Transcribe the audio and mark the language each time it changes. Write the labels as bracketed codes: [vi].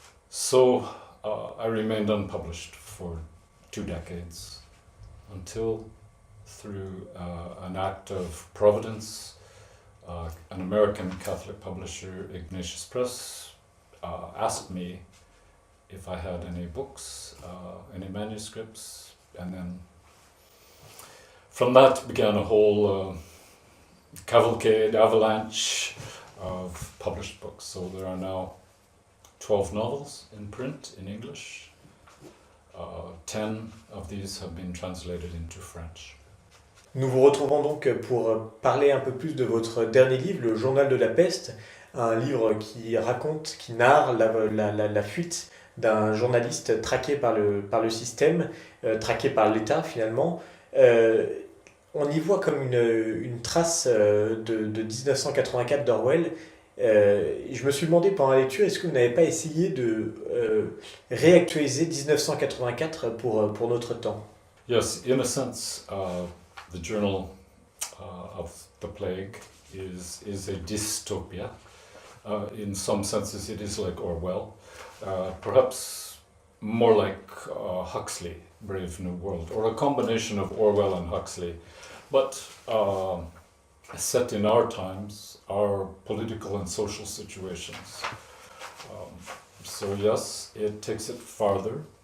[en] So I remained unpublished for 2 decades until, through an act of providence, an American Catholic publisher, Ignatius Press, asked me if I had any books, any manuscripts, and then from that began a whole cavalcade, avalanche of published books. So there are now 12 novels in print in English. 10 of these have been translated into French. [fr] Nous vous retrouvons donc pour parler un peu plus de votre dernier livre, le Journal de la peste, un livre qui raconte, qui narre la fuite d'un journaliste traqué par le système, traqué par l'État finalement. On y voit comme une trace de 1984 d'Orwell. Je me suis demandé pendant la lecture, est-ce que vous n'avez pas essayé de réactualiser 1984 pour notre temps? [en] Yes, in a sense, the journal of the plague is a dystopia. In some senses it is like Orwell, perhaps more like Huxley, Brave New World, or a combination of Orwell and Huxley, but set in our times, our political and social situations. So yes, it takes it farther.